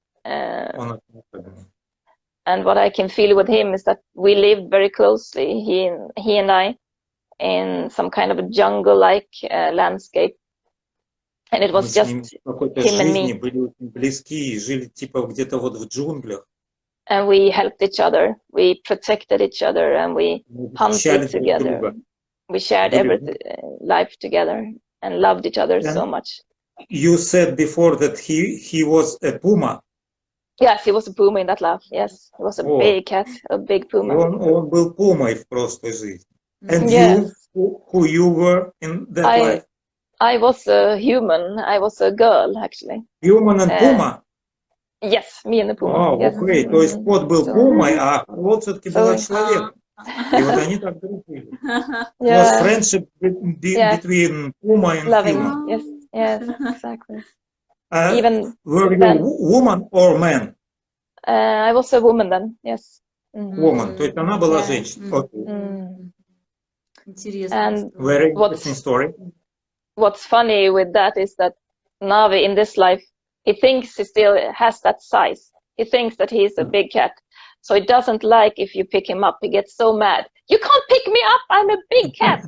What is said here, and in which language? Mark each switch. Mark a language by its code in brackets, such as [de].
[en] And what I can feel with him is that we lived very closely, he and I, in some kind of a jungle-like landscape, and it was just him and me. [ru] Были очень близки и жили типа где-то вот в джунглях. [en] And we helped each other, we protected each other, and we hunted together. We shared everything, life together, and loved each other so much. You said before that he was a puma. Yes, he was a puma in that life. Yes, he was a big cat, a big puma. [ru] Он был пумой в прошлой жизни. [en] And you, who you were in that life? I was a human. I was a girl, actually. Human and puma? Yes, me and the puma. Yes. Okay. [ru] То есть кот был пумой, а Харлот все-таки была человеком. И вот они так дружили. [en] It was friendship between puma and human. Yes, yes, exactly. Were you woman or man? I was a woman then, yes. [ru] Woman, то есть она была женщиной. Интересно. [en] Very interesting story. What's funny with that is that Navi in this life, he thinks he still has that size. He thinks that he's a big cat. So he doesn't like if you pick him up. He gets so mad. You can't pick me up. I'm a big cat.